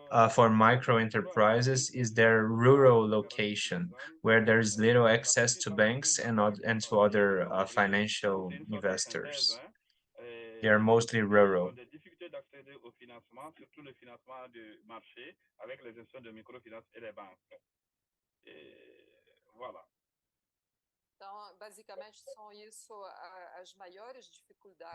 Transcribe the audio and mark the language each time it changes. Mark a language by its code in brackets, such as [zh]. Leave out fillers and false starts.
[en] for micro enterprises is their rural location, where there is little access to banks and to other financial investors. They are mostly rural. [fr] Des difficultés d'accéder au financement, surtout le financement de marché avec les institutions de microfinance et les banques. Et voilà. [pt] Então, basicamente, são isso as maiores dificuldades.